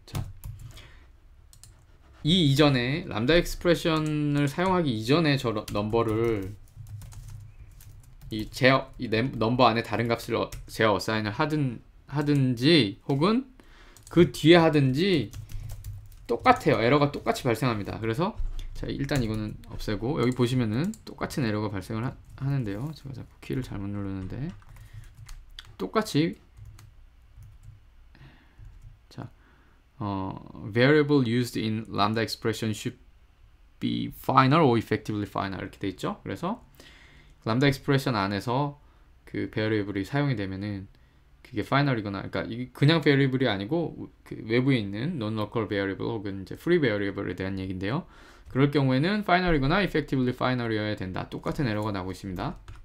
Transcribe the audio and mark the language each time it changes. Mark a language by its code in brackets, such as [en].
[ko] 자, 이전에 람다 익스프레션을 사용하기 이전에 저 넘버를 이 넘버 안에 다른 값을 제어 어사인을 하든지 혹은 그 뒤에 하든지 똑같아요. 에러가 똑같이 발생합니다. 그래서 자, 일단 이거는 없애고 여기 보시면은 똑같은 에러가 발생을 하는데요. 제가 자꾸 키를 잘못 누르는데 똑같이 자, [en] variable used in lambda expression should be final or effectively final [ko] 이렇게 돼 있죠. 그래서 람다 익스프레션 안에서 그 베어리블이 사용이 되면은 그게 final이거나, 그러니까 이게 그냥 베어리블이 아니고 그 외부에 있는 non-local variable 혹은 이제 free variable에 대한 얘기인데요. 그럴 경우에는 final이거나 effectively final이어야 된다. 똑같은 에러가 나오고 있습니다.